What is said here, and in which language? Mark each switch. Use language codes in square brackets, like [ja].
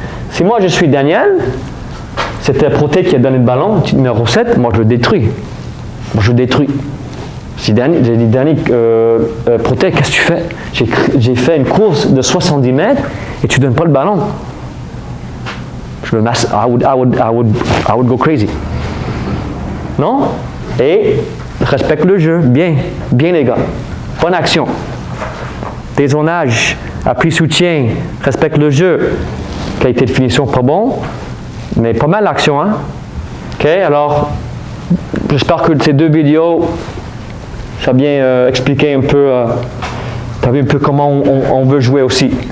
[fr] Si moi je suis Daniel, c'était Proté qui a donné le ballon, numéro 7, moi je le détruis. Si j'ai dit Daniel, Proté, qu'est-ce que tu fais? J'ai fait une course de 70 mètres et tu ne donnes pas le ballon. Je me masse, [en] I would go crazy. [fr] Non? Et respecte le jeu, bien les gars. Bonne action. Dézonage, appui soutien, respecte le jeu. Qualité de finition pas bon, mais pas mal l'action, hein? Ok, alors j'espère que ces 2 vidéos, ça a bien expliqué un peu, t'as vu un peu comment on veut jouer aussi.